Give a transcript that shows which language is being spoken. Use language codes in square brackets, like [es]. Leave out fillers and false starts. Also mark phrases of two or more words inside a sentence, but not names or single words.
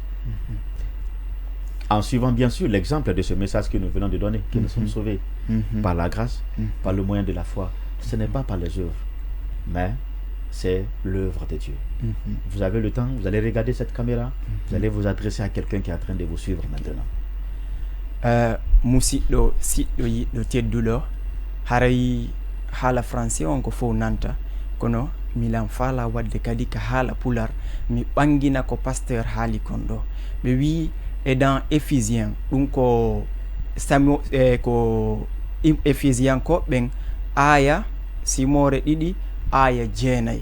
[fr] En suivant bien sûr l'exemple de ce message que nous venons de donner, que nous sommes sauvés par la grâce, par le moyen de la foi. Ce n'est pas par les œuvres, mais c'est l'œuvre de Dieu. Vous avez le temps, vous allez regarder cette caméra, vous allez vous adresser à quelqu'un qui est en train de vous suivre maintenant. [ff] Musidɗo siɗɗo yiɗɗo tedduɗo, haray haala français on ko fof nanta, kono milan faala wadde kadi ka haala pular mi ɓangina ko pasteur haali kon ɗo. ɓe wi e dans Éphésiens ɗum ko ko Éphésiens ko ɓen aya simore ɗiɗi aya jeenayi.